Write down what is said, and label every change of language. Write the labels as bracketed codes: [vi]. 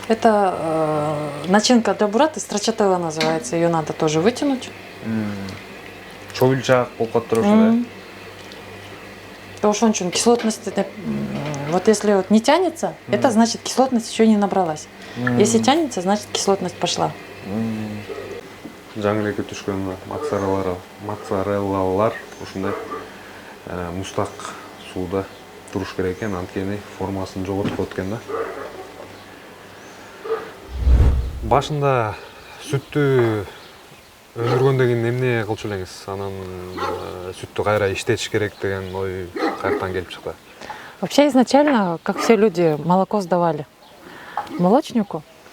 [ru] Это начинка для бураты, страчателла называется. Ее надо тоже вытянуть. [ky] Чоюлчак болуп калыптыр ушундай. [ru] Потому что он кислотность, вот если вот не тянется, это значит кислотность еще не набралась. Если тянется, значит кислотность пошла. [ky] Жаңы эле түшкөн моцареллалар ушундай мустак сууда туруш керек экен, анткени формасын жоготуп коет экен да. Башында сүттү өндүргөндөн кийин эмне кылчу элеңиз? Анан сүттү кайра иштетиш керек деген ой каяктан келип чыкты? [ru] Вообще изначально, как все люди, молоко сдавали молочнику.